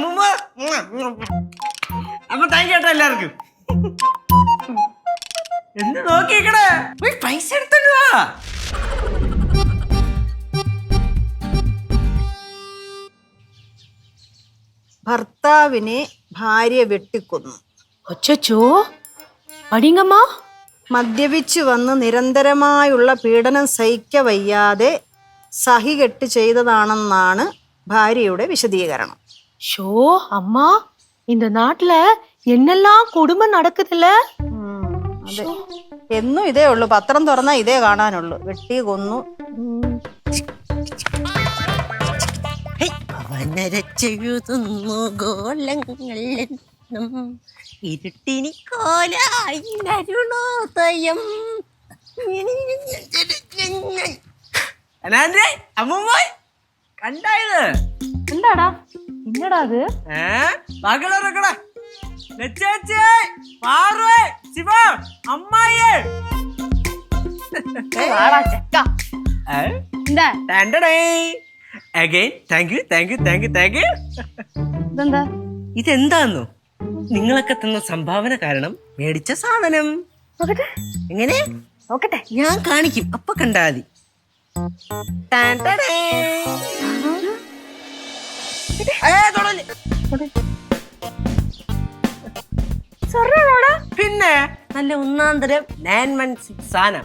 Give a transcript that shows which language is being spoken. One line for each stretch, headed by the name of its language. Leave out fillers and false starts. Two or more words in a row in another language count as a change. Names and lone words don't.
Malayalam: അമ്മൂമ്മ അപ്പൊ
English: thank you
Malayalam: കേട്ടോ എല്ലാവർക്കും. എന്ത് നോക്കിക്കടേ, പൈസ എടുത്തോണ്ട് വാ. ഭർത്താവിനെ ഭാര്യ വെട്ടിക്കൊന്നു.
Tamil: அச்சோ அடிங்கம்மா.
Malayalam: മദ്യപിച്ചു വന്ന് നിരന്തരമായുള്ള പീഡനം സഹിക്കവയ്യാതെ സഹികെട്ട് ചെയ്തതാണെന്നാണ് ഭാര്യയുടെ വിശദീകരണം.
Tamil: ஷோ அம்மா, இந்த நாட்டுல என்னெல்லாம் கொடுமை நடக்குதுல்ல.
Malayalam: അതെ, എന്നും ഇതേ ഉള്ളൂ. പത്രം തുറന്നാ ഇതേ കാണാനുള്ളൂ. വെട്ടി കൊന്നു. അവനരച്ചെഴുതുന്നു ഗോളങ്ങളെന്നും ഇരുട്ടിനി കോലാരുണോദയം. അമ്മൂമ്മ കണ്ടായത് എന്താടാ എന്നടാ അത്? മകളെ ശിവ അമ്മായിയെ എന്താ
English: Again thank you thank you thank you thank you.
Malayalam: ഇതെന്താ? ഇതെന്താന്നോ? നിങ്ങളൊക്കെ തന്ന സംഭാവന കാരണം മേടിച്ച സാധനം. എങ്ങനെ നോക്കട്ടെ. ഞാൻ കാണിക്കും, അപ്പൊ കണ്ടാ മതി. പിന്നെ നല്ല 1-ാം തരം 916 സാധനം.